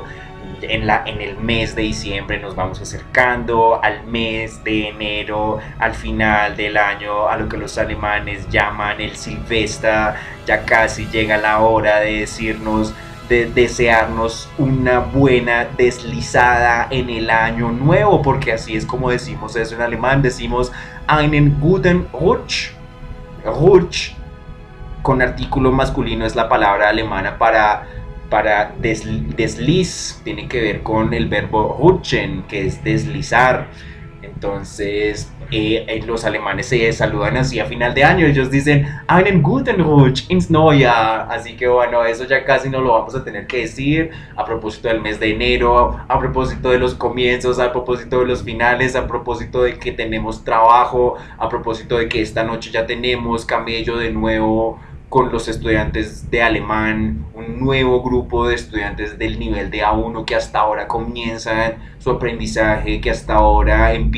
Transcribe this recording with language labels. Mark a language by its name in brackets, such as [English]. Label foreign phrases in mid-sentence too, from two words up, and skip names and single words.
[Spanish] En el mes de diciembre nos vamos acercando al mes de enero, al final del año, a lo que los alemanes llaman el Silvestre. Ya casi llega la hora de decirnos, de desearnos una buena deslizada en el año nuevo, porque así es como decimos eso en alemán. Decimos [German] einen guten Rutsch. [Spanish] Rutsch con artículo masculino es la palabra alemana para desliz. Tiene que ver con el verbo rutschen, que es deslizar. Entonces los alemanes se saludan así a final de año. Ellos dicen [German] einen guten Rutsch ins Neujahr. [Spanish] Así que bueno, eso ya casi no lo vamos a tener que decir a propósito del mes de enero, a propósito de los comienzos, a propósito de los finales, a propósito de que tenemos trabajo, a propósito de que esta noche ya tenemos camello de nuevo con los estudiantes de alemán, un nuevo grupo de estudiantes del nivel de A1 que hasta ahora comienzan su aprendizaje, que hasta ahora empiezan